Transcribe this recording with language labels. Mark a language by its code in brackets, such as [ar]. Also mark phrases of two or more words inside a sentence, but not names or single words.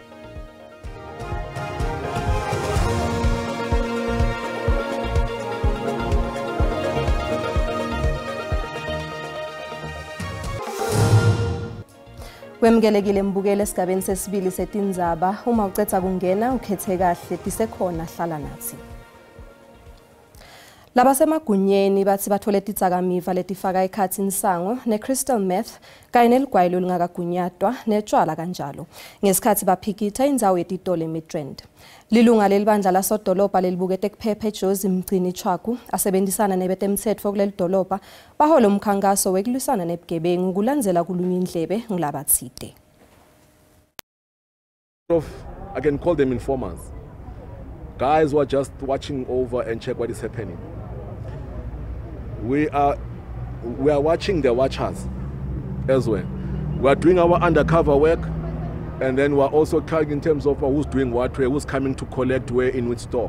[ss] Wemgelekile mbukele esigabeni sesibili setindzaba uma ucetha kungena ukhethe kahle tisekhona hlala nathi. Labasemagunyeni bathi bathole titsakamiva letifaka ekhathini sango ne-crystal meth kanye neligwayilo lingakagunyatwa netshwala kanjalo ngesikhathi baphikitha indzawo yeTitolo eMidrand. Lilunga lelibandla lasodolobha lelibukete kuphepha eJozi Mgcini Chwaku asebenzisana nebetemthetho kuleli dolobha bahola umkhankaso wekulwisana nebugebengu kulandzela kulunywa indlebe ngilabathide. [en] I can call them informers. Guys who are just watching over and check what is happening. We are watching the watchers as well. We are doing our undercover work, and then we are also tracking in terms of who's doing what, who's coming to collect where in which store.